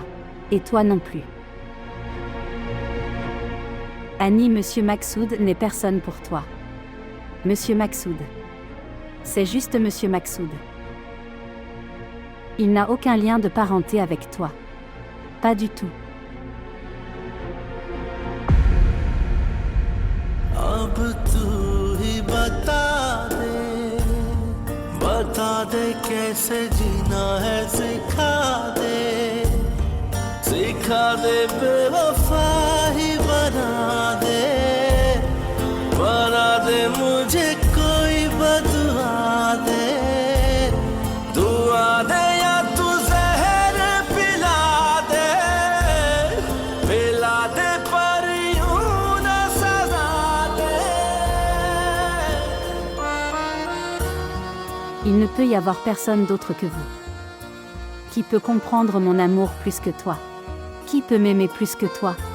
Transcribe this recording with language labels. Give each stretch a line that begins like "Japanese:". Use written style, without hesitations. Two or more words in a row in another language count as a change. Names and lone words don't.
French: Et toi non plus. Annie, Monsieur Maksud n'est personne pour toi. Monsieur Maksud. C'est juste Monsieur Maksud. Il n'a aucun lien de parenté avec toi. Pas du tout.
Hindi: अब तू ही बता दे कैसे जीना है सिखा दे बेवफा ही बना दे मुझे कोई बदुआ दे दुआ दे या तू जहर पिला दे पर यूं न सजा दे.
French: Il ne peut y avoir personne d'autre que vous. Qui peut comprendre mon amour plus que toi? Qui peut m'aimer plus que toi?